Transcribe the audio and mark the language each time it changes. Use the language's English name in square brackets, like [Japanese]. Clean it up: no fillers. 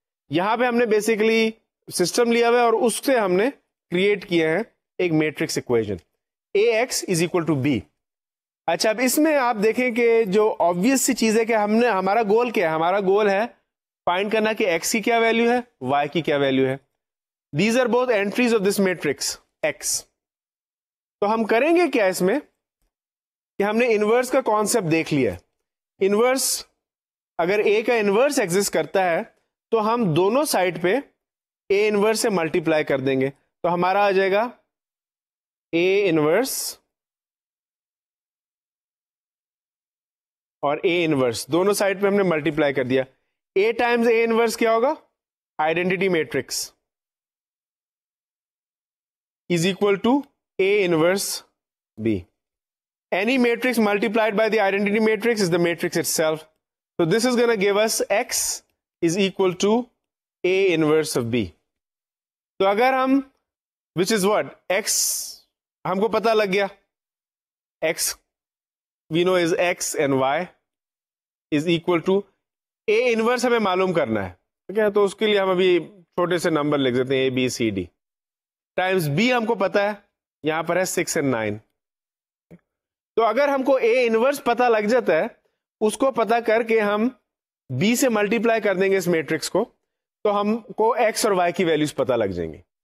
[Urdu] یہاں پہ ہم نے بیسیکلی سسٹم لیا ہوا ہے اور اس سے ہم نے کریٹ کیا ہے ایک matrix equation [English] AX is equal to B. [Urdu] اچھا اب اس میں آپ دیکھیں کہ جو آبویس سی چیز ہے کہ ہم نے ہمارا گول کیا ہے, ہمارا گول ہے فائنڈ کرنا کہ X کی کیا ویلیو ہے, Y کی کیا ویلیو ہے. [English] These are both entries of this matrix X. [Urdu] تو ہم کریں گے کیا اس میں کہ ہم نے انورس کا کانسیپٹ دیکھ لیا. انورس اگر A کا انورس ایگزسٹ کرتا ہے تو ہم دونوں سائڈ پہ A انورس سے ملٹیپلائی کر دیں گے, تو ہمارا آ جائے گا A انورس اور A انورس, دونوں سائڈ پہ ہم نے ملٹیپلائی کر دیا. [English] A times A inverse [Urdu] کیا ہوگا, [English] Identity matrix is equal to A inverse B. Any matrix multiplied by the identity matrix is the matrix itself. So this is going to give us X is equal to A inverse of B. [Urdu] تو اگر ہم [English] which is what X [Urdu] ہم کو پتا لگ گیا, [English] X we know is X and Y. Is equal to A inverse [Urdu] ہمیں معلوم کرنا ہے, ٹھیک ہے, تو اس کے لیے ہم ابھی چھوٹے سے نمبر لکھ دیتے ہیں, اے B C D Times be ہم کو پتا ہے, یہاں پر ہے 6 and 9. تو اگر ہم کو اے انورس پتا لگ جاتا ہے, اس کو پتا کر کے ہم بی سے ملٹیپلائی کر دیں گے اس میٹرکس کو, تو ہم کو ایکس اور وائی کی ویلیوز پتا لگ جائیں گے.